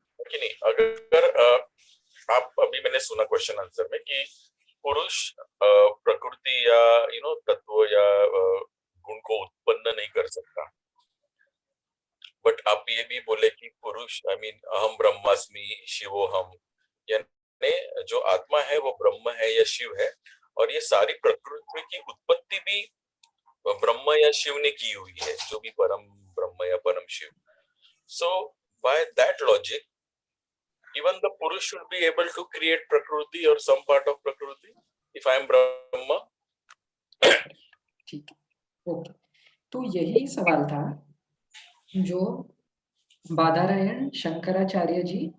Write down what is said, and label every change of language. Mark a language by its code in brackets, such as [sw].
[hi] कि नहीं, अगर आप अभी मैंने सुना क्वेश्चन आंसर में कि पुरुष प्रकृति या तत्व या गुण को उत्पन्न नहीं कर सकता, बट आप ये भी बोले कि पुरुष अहम ब्रह्मास्मि शिवोहम, यानी जो आत्मा है वो ब्रह्म है या शिव है, और ये सारी प्रकृति की उत्पत्ति भी ब्रह्म या शिव ने की हुई है, जो भी परम ब्रह्म या परम Shiv. [en] So by that logic, even the Purush should be able to create Prakriti or some part of Prakriti if I am Brahma. [hi] ठीक है, ओके। तो यही सवाल था जो बादरायण शंकराचार्य जी